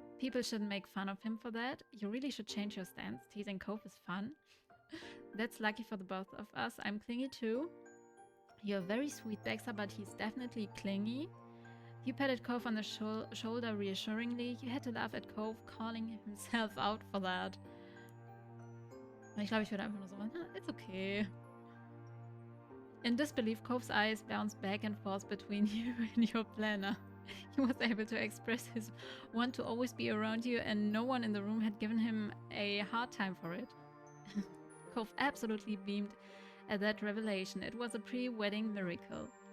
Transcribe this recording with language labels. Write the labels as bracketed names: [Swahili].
[English] People shouldn't make fun of him for that. You really should change your stance. Teasing Cove is fun. That's lucky for the both of us. I'm clingy too. You're very sweet, Baxter, but he's definitely clingy. You patted Cove on the shoulder reassuringly. You had to laugh at Cove calling himself out for that. [German] Ich glaube, ich würde einfach nur so, [English] it's okay. In disbelief, Cove's eyes bounced back and forth between you and your planner. He was able to express his want to always be around you, and no one in the room had given him a hard time for it. Cove absolutely beamed at that revelation. It was a pre-wedding miracle.